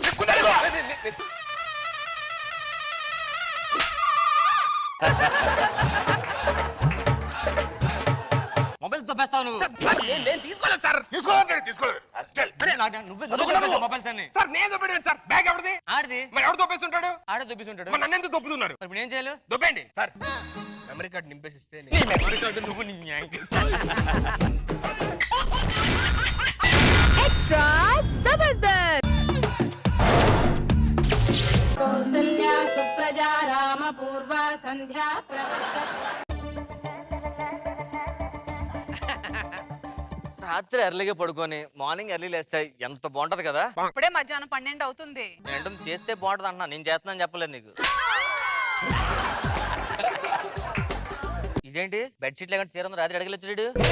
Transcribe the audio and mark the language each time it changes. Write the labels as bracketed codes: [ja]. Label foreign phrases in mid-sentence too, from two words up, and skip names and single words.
[te] మొబైల్ తొప్పేస్తావు నువ్వు. నేను తీసుకోలేదు సార్. తీసుకోలేదు. మొబైల్స్ అన్ని సార్ నేను దొబ్బేది సార్. బ్యాగ్ ఎవరిది? ఆడిది. మరి ఎవరు దొబ్బేస్తుంటాడు? ఆడే దొబ్బిస్తుంటాడు. మరి నన్ను ఎందుకు దొబ్బుతున్నారు? ఇప్పుడు నేను చేయాలి? దొబ్బేండి సార్. మెమరీ కార్డు నింపేసిస్తే నువ్వు నీ న్యాయం. [hi] एक्स्ट्रा जबरदस्त [sa] कौसल्या सुप्रजा राम पूर्वा संध्या [te] రాత్రి ఎర్లీగా పడుకొని మార్నింగ్ ఎర్లీ లేస్తే ఎంత బాగుంటది కదా. ఇప్పుడే మధ్యాహ్నం 12 అవుతుంది. నేను చేస్తే బాగుంటది అన్నా, నేను చేస్తున్నాను చెప్పలేదు నీకు. ఇదేంటి బెడ్షీట్ లేకుండా చీర రాత్రి అడగలొచ్చాడు.